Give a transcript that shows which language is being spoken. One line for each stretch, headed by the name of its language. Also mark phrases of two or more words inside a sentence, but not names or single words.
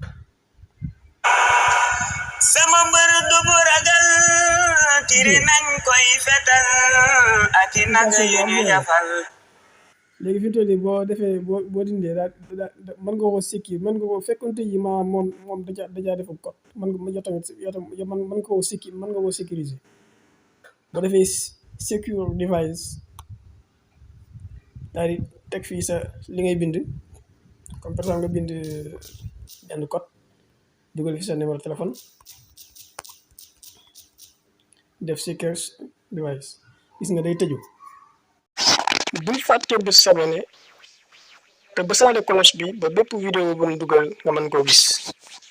Wolof: sama mbër du mu ragal tiri nañ koy fetal ak i nag yu ñu jafal léegi fi mu toll nii boo defee boo dindee daal mën nga ko sikki mën nga ko fekkoon tey ji maanaam moom dajaa defu code mën nga koo sikki mën nga koo sécuriser boo defee
English: secure device
Wolof: daal di teg fii sa li ngay bind
French: comme par exemple
Wolof: nga bind benn code dugal fi sa
French: numéro téléphone
Wolof: def
English: secure device
Wolof: gis nga day tëju. bul fàtte bu s'abonner te bësaale cloche bi ba bépp vidéo bu ñu dugal nga mën koo gis.